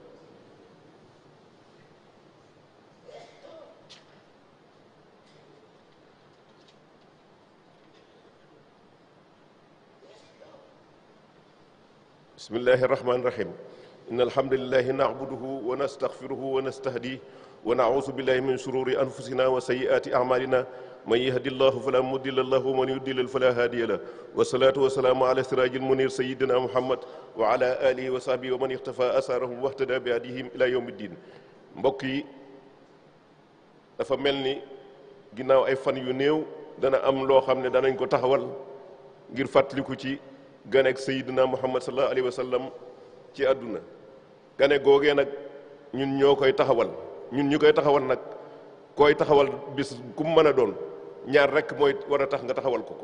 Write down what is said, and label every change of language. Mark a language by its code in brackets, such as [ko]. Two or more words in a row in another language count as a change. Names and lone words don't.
[ar] بسم الله الرحمن الرحيم إن الحمد لله نعبده ونستغفره ونستهديه ونعوذ بالله من شرور أنفسنا وسيئات أعمالنا من يهد الله فلا مضل له ومن يضلل فلا هادي له والصلاة والسلام على سراج المنير سيدنا محمد وعلى آله وصحبه ومن اختفى أثارهم واهتدى بهديهم إلى يوم الدين [wo] mbokk yi dafa mel ni ginnaaw ay fan yu néew dana am loo xam ne danañ ko taxawal ngir fàttaliku ci ganek Seydina Muhammad [ar] صلى الله عليه وسلم [wo] ci àdduna. gane googee nag ñun ñoo koy taxawal, ñun ñu koy taxawal nag koy taxawal bis ku mu mën a doon ñaar rek mooy war a tax nga taxawal ko.